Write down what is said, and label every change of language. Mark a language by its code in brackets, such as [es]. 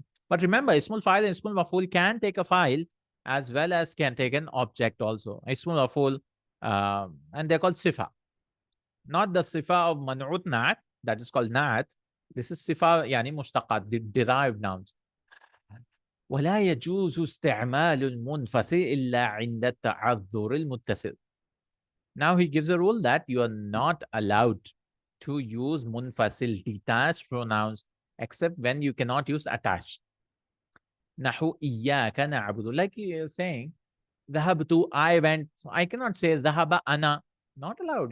[en] But remember, ismul file and ismul maf'ul can take a file as well as can take an object also. Ismul maf'ul, and they're called sifa. Not the sifa of man'ut nat, that is called nat. This is sifa, yani mushtaqat, the derived nouns. [ar] ولا يجوز استعمال المنفصل إلا عند التعذر المتصل. [en] Now he gives a rule that you are not allowed to use munfasil, detached pronouns, except when you cannot use attached. [ar] نحو إياك نعبد. [en] Like he is saying, ذهبت, I went. I cannot say [ar] ذهب أنا. [en] Not allowed.